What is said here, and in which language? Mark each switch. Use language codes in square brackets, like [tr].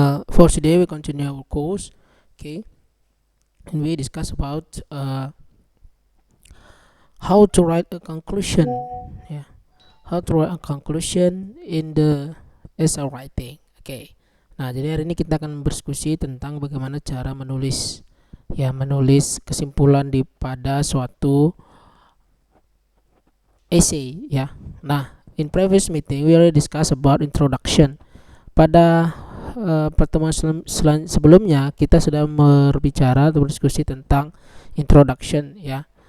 [en] For today we continue our course, okay, and we discuss about how to write a conclusion. Yeah, how to write a conclusion in the essay writing. Okay. [id] Nah, jadi hari ini kita akan berdiskusi tentang bagaimana cara menulis, menulis kesimpulan pada suatu essay. Ya. [en] Nah, in previous meeting we already discuss about introduction. [id] Pada pertemuan sebelumnya kita sudah berbicara atau berdiskusi tentang introduction, ya.